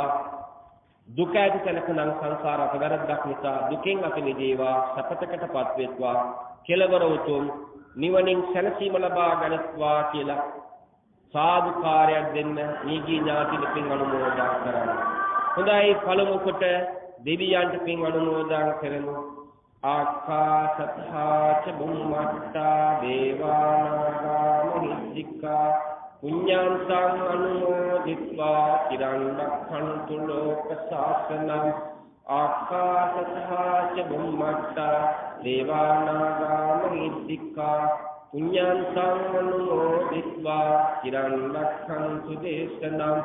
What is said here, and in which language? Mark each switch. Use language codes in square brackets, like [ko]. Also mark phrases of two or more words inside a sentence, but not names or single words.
[si] දුක ඇති තැනකනම් සංසාර අපවැරද්දක් නිසා දුකෙන් අත මිදේවා, සපතකටපත් වෙත්වා, කෙලවර උතුම් නිවනින් සැනසීම ලබා ගනිත්වා කියලා සාදුකාරයක් දෙන්න මියගිය ඥාතිට පින් අනුමෝදන් කරන්න. හොඳයි, පළමු කොට දෙවියන්ට පින් අනුමෝදන් කරමු. [pi] ආකාශත්ථා ච බුම්මත්තා දේවානාගා මහිද්దికා පුඤ්ඤාන්තං අනුමෝදිत्वा චිරං රක්ඛන්තු ලෝක ශාසනං. ආකාශත්ථා ච බුම්මත්තා දේවානාගා මහිද්దికා පුඤ්ඤාන්තං අනුමෝදිत्वा චිරං රක්ඛන්තු දේශනං.